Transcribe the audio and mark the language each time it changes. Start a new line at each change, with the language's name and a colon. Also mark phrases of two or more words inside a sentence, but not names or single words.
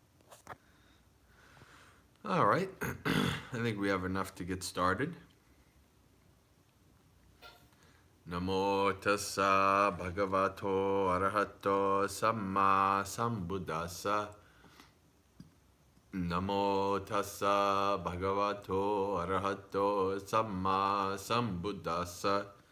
English: All right. I think we have enough to get started.
Pali: Namo tassa bhagavato arahato samma sambuddhassa. Namo tassa bhagavato arahato samma sambuddhassa.